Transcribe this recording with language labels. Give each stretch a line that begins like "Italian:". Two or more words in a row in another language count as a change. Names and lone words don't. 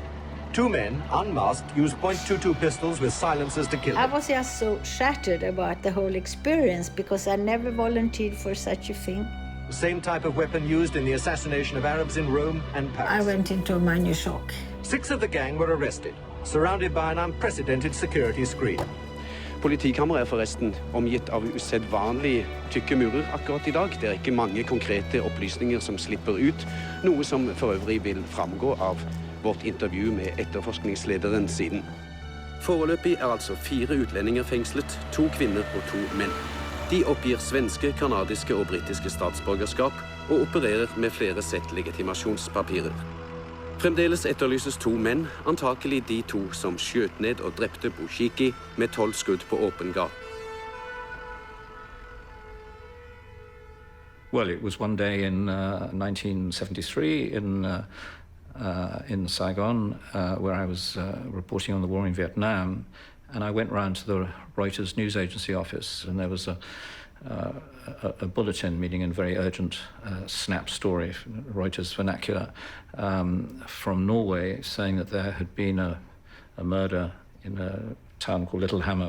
English: Two men, unmasked, used .22 pistols with silencers to kill him. I was just so shattered about the whole experience because I never volunteered for such a thing. The same type of weapon used in the assassination of Arabs in Rome and Paris. I went into a minor shock. 6 of the gang were arrested, surrounded by an unprecedented security screen.
Norwegian: Politikammeret er forresten omgitt av usedvanlig tykke murer akkurat I dag. Det er ikke mange konkrete opplysninger som slipper ut, noe som for øvrig vil framgå av vårt intervju med etterforskningslederen siden. Foreløpig er altså 4 utlendinger fengslet, 2 kvinner og 2 menn. De oppgir svenske, kanadiske og britiske statsborgerskap og opererer med flere sett legitimasjonspapirer. Fremdeles etterlyses 2 menn, antakelig de 2 som skjøt ned og drepte Bouchiki med 12 skudd på åpen gate.
English: Well, it was one day in 1973 in Saigon where I was reporting on the war in Vietnam, and I went round to the Reuters news agency office, and there was a bulletin, meaning a very urgent snap story, Reuters vernacular, from Norway, saying that there had been a murder in a town called Lillehammer.